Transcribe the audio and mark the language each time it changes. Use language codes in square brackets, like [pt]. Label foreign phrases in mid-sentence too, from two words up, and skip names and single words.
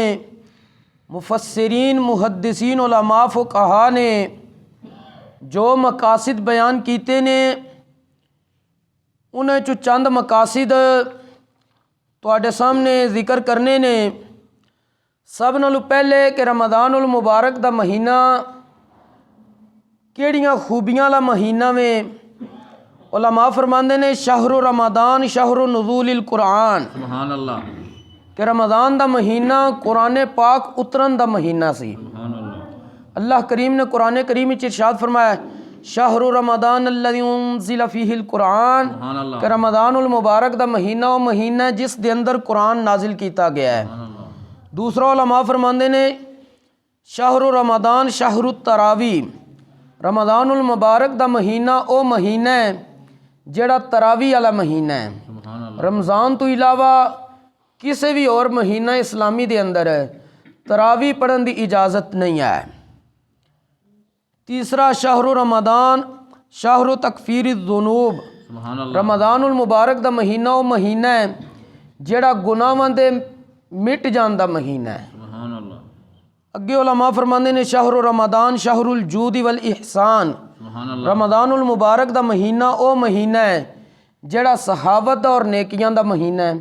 [pa] مفسرین محدثین علما فقہا نے جو مقاصد بیان کیتے نے، انہاں چوں چند مقاصد تہاڈے سامنے ذکر کرنے نے. سب نالوں پہلے کہ رمضان المبارک دا مہینہ کیہڑیاں خوبیاں لا مہینہ میں. علما فرماندے نے [ar] شهر رمضان شهر نزول القرآن، سبحان الله, [pa] کہ رمضان دا مہینہ قرآن پاک اترن دا مہینہ سی. [ur] اللہ کریم نے قرآن کریم میں ارشاد فرمایا, [ar] شهر رمضان الذي أنزل فيه القرآن, [pa] کہ رمضان المبارک دا مہینہ وہ مہینہ ہے جس دے اندر قرآن نازل کیا گیا ہے. دوسرا علما فرماندے نے [ar] شهر رمضان شهر التراويح, [pa] رمضان المبارک دا مہینہ وہ مہینہ ہے جیہڑا تراویح والا مہینہ ہے. رمضان توں علاوہ کسی بھی اور مہینہ اسلامی دے اندر ہے تراویح پڑھن کی اجازت نہیں ہے. [ar] तीसरा شهر رمضان شهر تكفير الذنوب, [pa] رمضان المبارک دا مہینہ وہ مہینہ ہے جیہڑا گناہاں دے مٹ جان دا مہینہ ہے. اگے علما فرماندے نے [ar] شهر رمضان شهر الجود والإحسان, [pa] رمضان المبارک دا مہینہ وہ مہینہ ہے جیہڑا سخاوت اور نیکیاں دا مہینہ ہے.